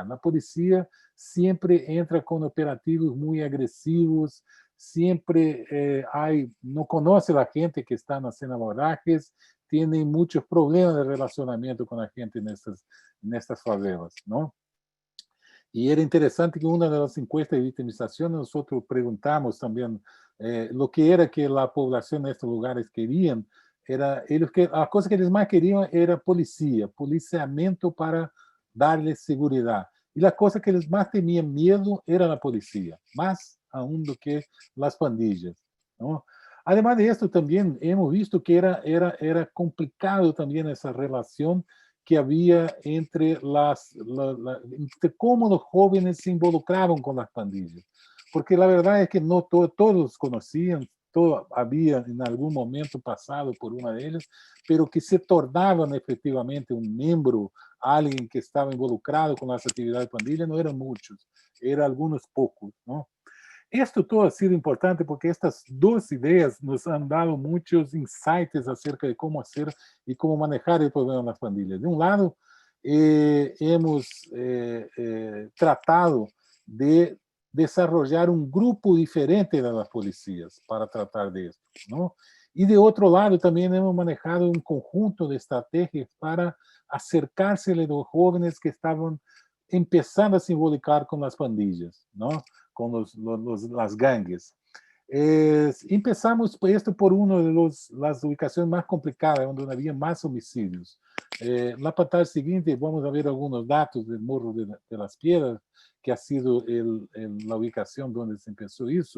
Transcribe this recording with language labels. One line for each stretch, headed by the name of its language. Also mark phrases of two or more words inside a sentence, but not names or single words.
Spanish: La policía siempre entra con operativos muy agresivos, siempre no conoce a la gente que está haciendo abordajes, tienen muchos problemas de relacionamiento con la gente en estas favelas, ¿no? Y era interesante que una de las encuestas de victimización nosotros preguntamos también lo que era que la población en estos lugares querían
Portuguese: a cosa que eles mais queriam era policiamento para dar-lhes segurança. E a coisa que eles mais temiam medo era a polícia, mais aún do que as pandilhas, não? Además de esto, também
Spanish: hemos visto
Portuguese: que era complicado também essa relação que havia entre entre como os jovens se involucravam com as pandilhas. Porque a verdade é que não todos conheciam, havia em algum momento passado por uma delas, pero que se tornavam efetivamente um membro, alguém que estava involucrado com as atividades de pandilha, não eram muitos, eram alguns poucos, não? Isto todo
Spanish: ha sido
Portuguese: importante porque estas duas ideias
Spanish: nos han dado
Portuguese: muitos insights acerca de como fazer e como manejar o problema das pandilhas. De um lado,
Spanish: hemos tratado de desarrollar
Portuguese: um grupo diferente das polícias para tratar disso, não? E de outro lado, também
Spanish: hemos manejado
Portuguese: um conjunto de estratégias para acercar-se aos jovens que estavam começando a se involucrar com as pandilhas, não? Com las gangues.
Spanish: Empezamos esto por una de las ubicaciones más complicadas, donde había más homicidios. Na pantalla seguinte vamos a ver algunos datos del Morro de las Piedras, que ha sido la ubicación donde se empezó eso.